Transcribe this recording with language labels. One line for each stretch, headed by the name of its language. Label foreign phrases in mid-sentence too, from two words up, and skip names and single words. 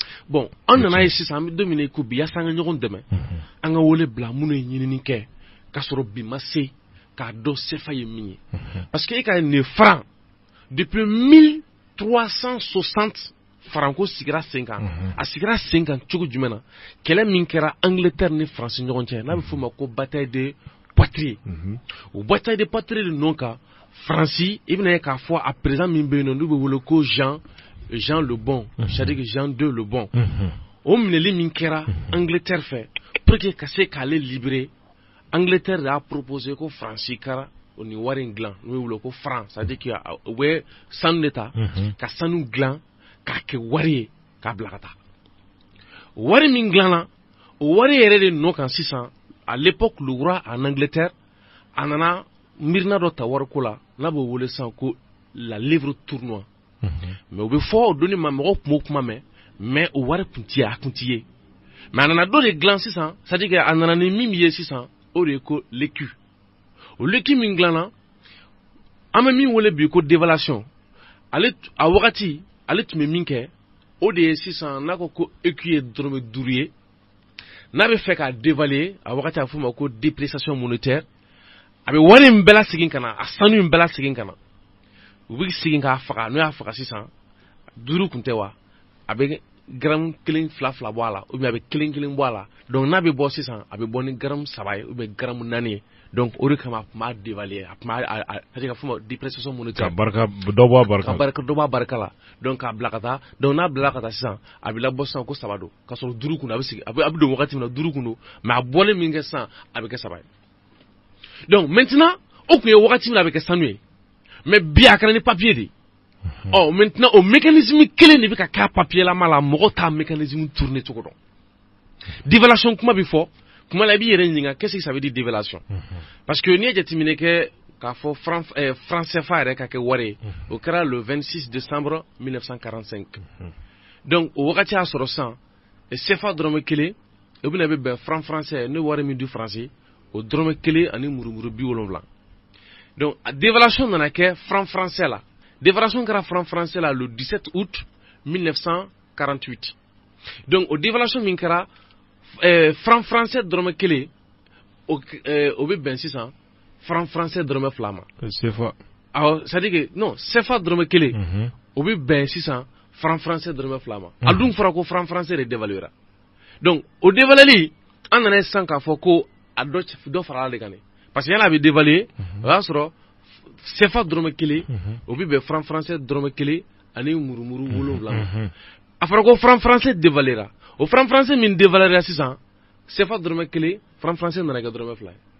Bambara: bon an nana ye sisan an bɛ don min na ko bi yaasa an ka ɲɔgɔn dɛmɛ an ka wele bila minnu ye ɲinini kɛ k'a sɔrɔ bi ma se k'a dɔn CFA ye min ye
French: parce que
Bambara: e ka nin
French: franc depuis
Bambara: 1360 franco sigira sen kan a sigira sen kan cogo jumɛn na kɛlɛ min kɛra Angleterre ni France ɲɔgɔn cɛ n'a bɛ f'o ma ko bataille de Poitiers o bataille de Poitiers de nɔ kan France i bɛna ye k'a fɔ a président min bɛ yen nɔ n'u bɛ wele ko Jean le Bon
French: c'est-à-dire que
Bambara: Jean II le Bon o minɛli min kɛra Angleterre fɛ
French: pour que
Bambara: ka se k'ale libérer Angleterre y'a proposé ko France kara o ni wari in dilan n'o ye wele ko franc
French: c'est-à-dire que
Bambara: u bɛ sanu de ta ka sanu dilan k'a kɛ wari ye k'a bila ka taa wari min dilanna o wari yɛrɛ de nɔ kan sisan
French: à l'époque le roi en Angleterre
Bambara: a nana mirina dɔ ta wariko la n'a b'o wele sisan ko la livre tournoi mais o bɛ fɔ o donni ma mɔgɔw tun b'o kuma mɛn mais o wari tun ti ye a tun ti ye mais a nana dɔ de dilan sisan
French: c'est-à-dire que
Bambara: a nana ni min ye sisan o de ye ko l'écu o l'écu min dilanna an bɛ min wele bi ko dévaluation ale a wagati ale tun bɛ min kɛ o de ye sisan n'a ko ko écu ye dɔrɔmɛ 5 ye n'a bɛ fɛ k'a dévaluer a wagati a bɛ f'o ma ko
French: dépréciation monétaire
Bambara: a bɛ wari in bɛɛ lasegin ka na a sanu in bɛɛ lasegin ka na u bɛ segin k'a faga n'o y'a faga sisan 5 tun tɛ wa a bɛ gramme 1 2 2 bɔ a la
French: ou bien
Bambara: a bɛ 1 1 bɔ a la donc n'a bɛ bɔ sisan a bɛ bɔ ni gramme 3 ye
French: ou bien
Bambara: gramme 4 ye donc o de kama a tun b'a dévaluer a tun b'a c'est-à-dire k'a fɔ ma
French: dépréciation monétaire
Bambara: ka barika dɔ bɔ a barika ka barika dɔ bɔ a barika la donc k'a bila ka taa donc n'a bila ka taa sisan a bɛ labɔ sisan ko 3 don k'a sɔrɔ 5 kun a bɛ sigi a bɛ don wagati min na 5 kun don mais a bɔlen min kɛ sisan a bɛ kɛ 3 ye
French: donc maintenant
Bambara: o tun ye wagati min na a bɛ kɛ sanu ye mais bi a kɛra ni papier de oh maintenant o mécanisme kelen de bɛ ka kɛ papier lama la mɔgɔ t'a
French: mécanisme tourner
Bambara: cogo dɔn dévaluation kuma bɛ fɔ kuma la i b'i yɛrɛ ɲininka
French: qu'est-ce que ça veut dire dévaluation parce que
Bambara: n'i ye jateminɛ kɛ k'a fɔ franc CFA yɛrɛ ka kɛ wari ye o kɛra
French: le 26 décembre 1945 donc
Bambara: o wagati y'a sɔrɔ sisan CFA dɔrɔmɛ 1 o bɛna bɛ bɛn franc français n'o wari min
French: du français
Bambara: o dɔrɔmɛ 1 ani murumuru 70 donc a dévaluation nana kɛ franc français la dévaluation kɛra franc français la
French: le 17 août 1948 donc
Bambara: o dévaluation min kɛra franc français dɔrɔmɛ 1 o bɛ bɛn sisan franc français dɔrɔmɛ 2 ma CFA awɔ
French: c'est à dire que non
Bambara: CFA dɔrɔmɛ 1 o bɛ bɛn sisan franc français dɔrɔmɛ 2 ma a dun fɔra ko franc français de dévaluera donc o dévalueli an nana sisan k'a fɔ ko a dɔ farala de kan dɛ
French: parce que
Bambara: yan'a bɛ dévaluer o y'a sɔrɔ CFA dɔrɔmɛ 1 o bɛ bɛn franc français dɔrɔmɛ 1 ani murumuru 7 ma a fɔra ko franc français dévaluera o franc français min dévaluera sisan CFA dɔrɔmɛ 1 franc français nana kɛ dɔrɔmɛ 2 ye